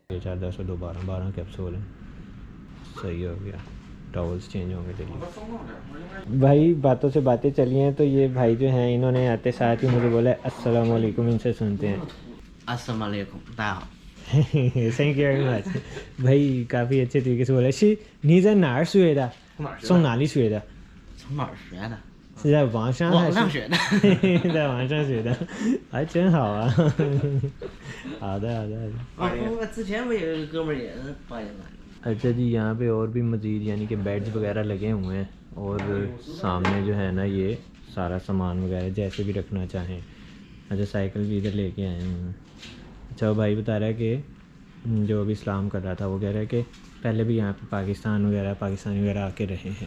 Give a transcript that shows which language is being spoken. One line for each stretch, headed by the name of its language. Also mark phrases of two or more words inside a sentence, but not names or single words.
Urdu: 4 10 2 12 12 کیپسول ہیں۔ صحیح ہو گیا.
English: towels change
Urdu: ہوں گے ڈیلی. بھائی باتوں سے باتیں چلی ہیں تو یہ بھائی جو ہیں انہوں نے آتے ساتھ ہی مجھے بولا
Arabic: السلام علیکم.
Urdu: ان سے سنتے ہیں.
Arabic: السلام علیکم، داؤ.
English: Thank you very much.
Urdu: بھائی کافی اچھے طریقے سے بولا.
Chinese: 你在哪儿学的？从哪里学的？从哪儿学的？是在网上还是？网上学的。在网上学的，还真好啊。好的好的好的。我之前我有一个哥们儿也是八点半。
Urdu: اچھا جی، یہاں پہ اور بھی مزید یعنی کہ بیڈز وغیرہ لگے ہوئے ہیں. اور سامنے جو ہے نا یہ سارا سامان وغیرہ جیسے بھی رکھنا چاہیں. اچھا، سائیکل بھی ادھر لیکے آئے ہیں۔ اچھا، وہ بھائی بتا رہا ہے کہ جو ابھی اسلام کر رہا تھا وہ کہہ رہا ہے کہ پہلے بھی یہاں پہ پاکستانی وغیرہ آکے رہے ہیں.